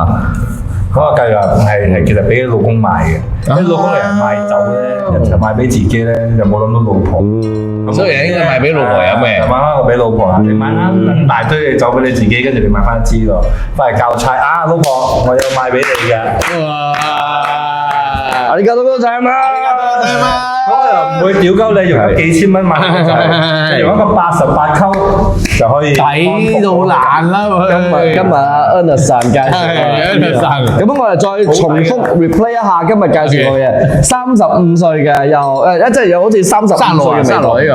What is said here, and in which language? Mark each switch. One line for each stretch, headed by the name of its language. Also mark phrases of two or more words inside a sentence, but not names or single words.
Cantonese: 嗰個計劃係其實俾老公買嘅。啲老公嚟賣酒咧，就賣俾自己咧，又冇諗到老婆。所以應該賣俾老婆飲嘅。慢慢我俾老婆啦，你買啱大堆嘅酒俾你自己，跟住你買翻一支咯，翻嚟交差啊！老婆，我有賣俾你嘅。哇！
Japanese: ありがとうございます。
Cantonese: 咁我又唔會屌鳩你用咗幾千蚊買個酒，用一個88溝就可以抵到爛啦！今日阿 Ernest 介紹，咁我哋再重複 replay 一下今日介紹過嘅35歲嘅又即係又好似35歲嘅味道。